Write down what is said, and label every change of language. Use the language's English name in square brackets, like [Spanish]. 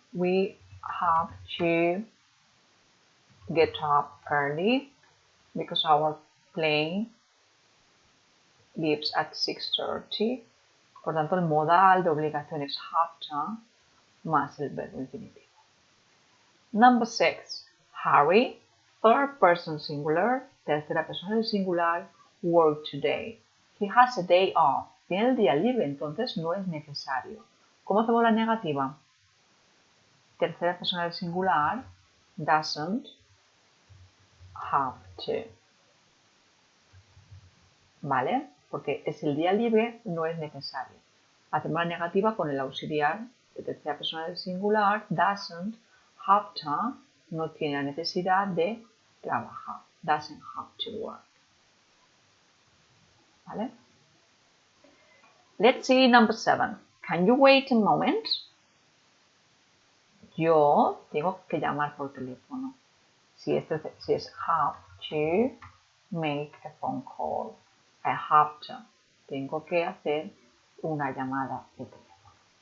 [English] We have to get up early because our plane leaves at 6:30. [Spanish] Por tanto, el modal de obligación es have to más el verbo infinitivo. [English] Number 6. Harry, third person singular, [Spanish] tercera persona del singular, [English] work today. He has a day off. [Spanish] Tiene el día libre, entonces no es necesario. ¿Cómo hacemos la negativa? Tercera persona del singular, doesn't have to. ¿Vale? Porque es el día libre, no es necesario. Hacemos la negativa con el auxiliar de tercera persona del singular, doesn't have to, no tiene la necesidad de trabajar, [English] doesn't have to work. ¿Vale? Let's see number 7. Can you wait a moment? [Spanish] Yo tengo que llamar por teléfono. [English] Si es have to make a phone call. I have to. [Spanish] Tengo que hacer una llamada de teléfono.